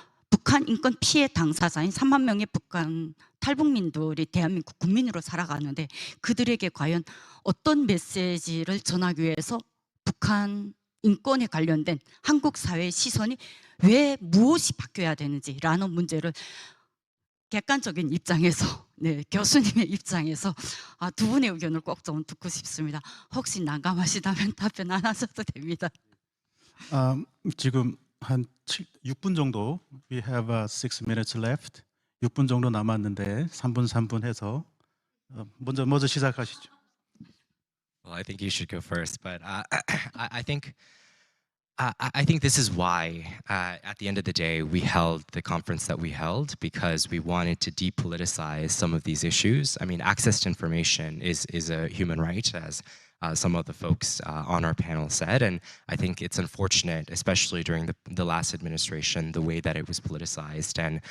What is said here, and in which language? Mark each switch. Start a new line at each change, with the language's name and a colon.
Korean: 북한 인권 피해 당사자인 3만 명의 북한 탈북민들이 대한민국 국민으로 살아가는데 그들에게 과연 어떤 메시지를 전하기 위해서 북한 인권에 관련된 한국 사회의 시선이 왜 무엇이 바뀌어야 되는지라는 문제를 객관적인 입장에서 교수님의 입장에서 두 분의 의견을 꼭 좀 듣고 싶습니다. 혹시 난감하시다면 답변 안 하셔도 됩니다. 지금 한 6분 정도
English: we have 6 minutes left.
Korean: 6분 정도 남았는데 3분 해서 먼저 시작하시죠.
English: Well, I think you should go first, but I think this is why, at the end of the day, we held the conference that we held because we wanted to depoliticize some of these issues. I mean, access to information is a human right, as some of the folks on our panel said, and I think it's unfortunate, especially during the last administration, the way that it was politicized.